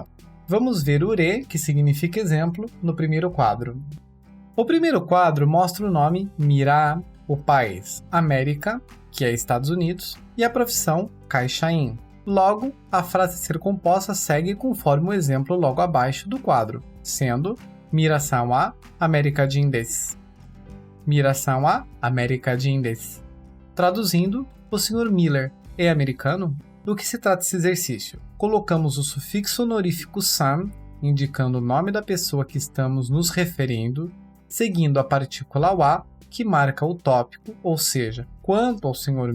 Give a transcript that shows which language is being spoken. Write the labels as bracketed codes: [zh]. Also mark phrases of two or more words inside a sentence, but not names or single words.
[pt] Vamos ver o re, que significa exemplo, no primeiro quadro. O primeiro quadro mostra o nome Mira, o país América, que é Estados Unidos, e a profissão Kaishain. Logo, a frase a ser composta segue conforme o exemplo logo abaixo do quadro, sendo [ja] ミラさんはアメリカ人です. ミラさんはアメリカ人です. [pt] Traduzindo, o Sr. Miller é americano? Do que se trata esse exercício? Colocamos o sufixo honorífico san, indicando o nome da pessoa que estamos nos referindo, seguindo a partícula wa, que marca o tópico, ou seja, quanto ao Sr.